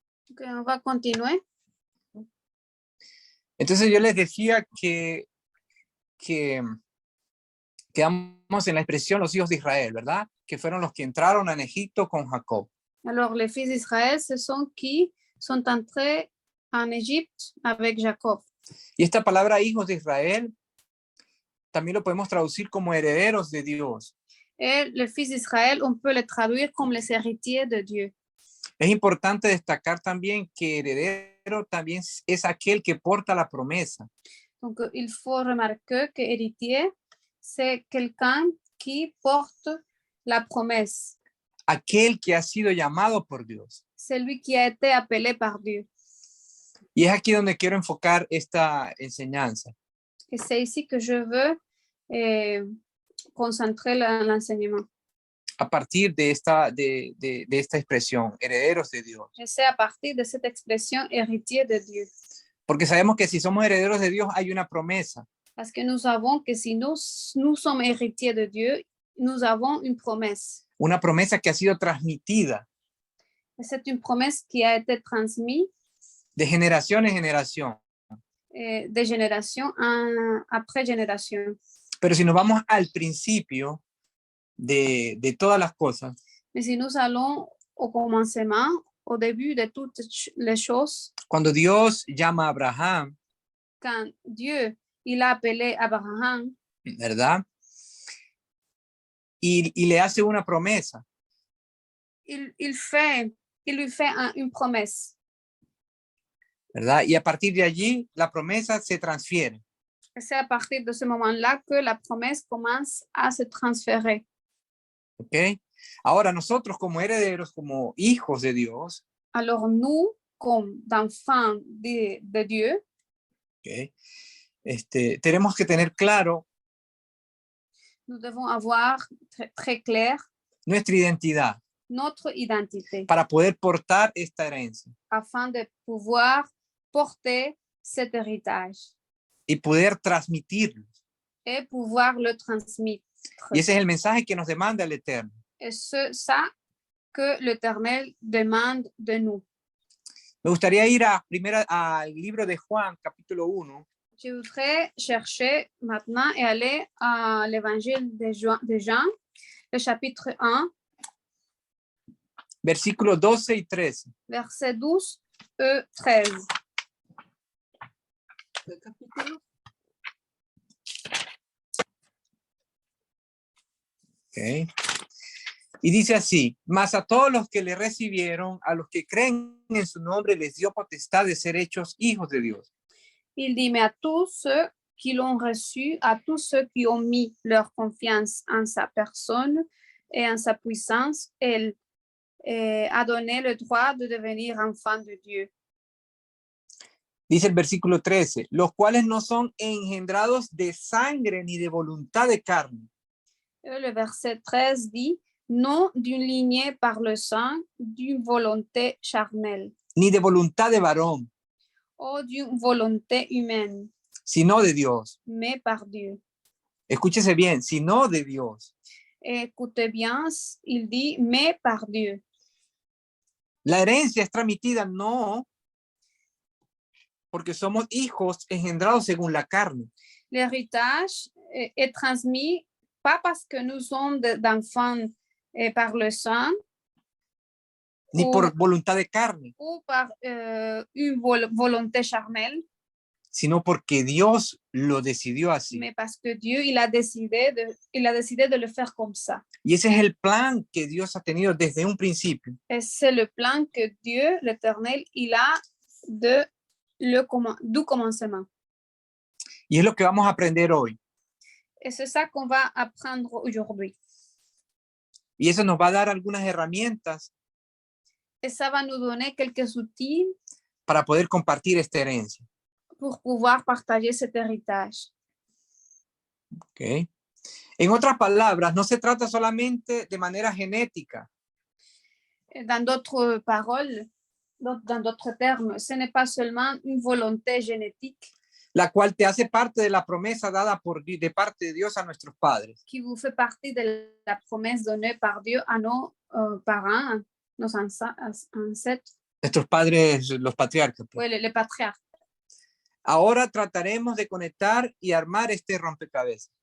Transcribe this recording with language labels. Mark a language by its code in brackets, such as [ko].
[fr] Ok, on va continuer. [es] Entonces yo les decía que quedamos en la expresión los hijos de Israel, ¿verdad? Que fueron los que entraron en Egipto con Jacob. [fr] Alors, les fils d'Israël, ce sont qui sont entrés en Égypte avec Jacob. [es] Y esta palabra hijos de Israel también lo podemos traducir como herederos de Dios. [fr] Et les fils d'Israël, on peut les traduire comme les héritiers de Dieu. [es] Es importante destacar también que heredero también es aquel que porta la promesa. [fr] Donc, il faut remarquer que héritier, c'est quelqu'un qui porte la promesse. [es] Aquel que ha sido llamado por Dios. [fr] C'est lui qui a été appelé par Dieu. [es] Y es aquí donde quiero enfocar esta enseñanza. [fr] Et c'est ici que je veux concentrer l'enseignement. [es] A partir de esta expresión, herederos de Dios. [fr] Et c'est à partir de cette expression héritier de Dieu. [es] Porque sabemos que si somos herederos de Dios hay una promesa. [fr] Parce que nous savons que si nous sommes héritiers de Dieu, nous avons une promesse. [es] Una promesa que ha sido transmitida [fr] Et c'est une promesse qui a été transmise [es] de generación en generación. [fr] de génération après génération. [es] Pero si nos vamos al principio de todas las cosas, [fr] Mais si nous allons au commencement, au début de toutes les choses, [es] cuando Dios llama a Abraham, [fr] quand Dieu il a appelé Abraham, [es] ¿verdad? Y le hace una promesa. [fr] il lui fait une promesse. [es] ¿Verdad? Y a partir de allí la promesa se transfiere. [fr] Et c'est à partir de ce moment-là que la promesse commence à se transférer. ¿Ok? [es] Ahora nosotros como herederos, como hijos de Dios, [fr] Alors nous, comme enfants de Dieu, ¿ok? [es] Tenemos que tener claro [fr] nous devons avoir très clair [es] nuestra identidad [fr] notre identité [es] para poder portar esta herencia [fr] afin de pouvoir porter cet héritage [es] y poder transmitirlo. [fr] et pouvoir le transmettre. [es] Y ese es el mensaje que nos demanda el Eterno. [fr] Et c'est ça que l'Éternel demande de nous. [es] Me gustaría ir al libro de Juan, capítulo 1, [fr] Je voudrais chercher maintenant et aller à l'évangile de Jean, le chapitre 1, [es] versículos 12 y 13. [fr] versets 12 et 13. Okay. [es] Y dice así: mas a todos los que le recibieron, a los que creen en su nombre, les dio potestad de ser hechos hijos de Dios. [fr] Il dit, mais à tous ceux qui l'ont reçu, à tous ceux qui ont mis leur confiance en sa personne et en sa puissance, a donné le droit de devenir enfant de Dieu. [es] Dice el versículo 13, los cuales no son engendrados de sangre ni de voluntad de carne, [fr] Le verset 13 dit, non d'une lignée par le sang, d'une volonté charnelle, [es] ni de voluntad de varón, [fr] ou d'une volonté humaine, [es] sino de Dios. [fr] mais par Dieu. [es] Escúchese bien, sino de Dios. [fr] Écoutez bien, il dit, mais par Dieu. [es] La herencia es transmitida no porque somos hijos engendrados según la carne, [fr] L'héritage est transmis pas parce que nous sommes d'enfants par le sang [es] ni [fr] ou, [es] por voluntad de carne, [fr] ou par une volonté charnelle, [es] sino porque Dios lo decidió así. [fr] mais parce que Dieu, il a décidé de le faire comme ça. [es] Y ese es el plan que Dios ha tenido desde un principio. [fr] Et c'est le plan que Dieu, l'Éternel, il a du commencement. [es] Y es lo que vamos a aprender hoy. [fr] Et c'est ça qu'on va apprendre aujourd'hui. [es] Y eso nos va a dar algunas herramientas [fr] Et ça va nous donner quelques outils [es] para poder compartir esta herencia. [fr] pour pouvoir partager cet héritage. ¿Okay? [es] En otras palabras, no se trata solamente de manera genética, [fr] Dans d'autres paroles, dans d'autres termes, ce n'est pas seulement une volonté génétique [es] la cual te hace parte de la promesa dada de parte de Dios a nuestros padres. [fr] qui vous fait partie de la promesse donnée par Dieu à nos parents, nos ancêtres, [es] Nuestros padres, los patriarcas. [fr] oui, les patriarches. [es] Ahora trataremos de conectar y armar este rompecabezas.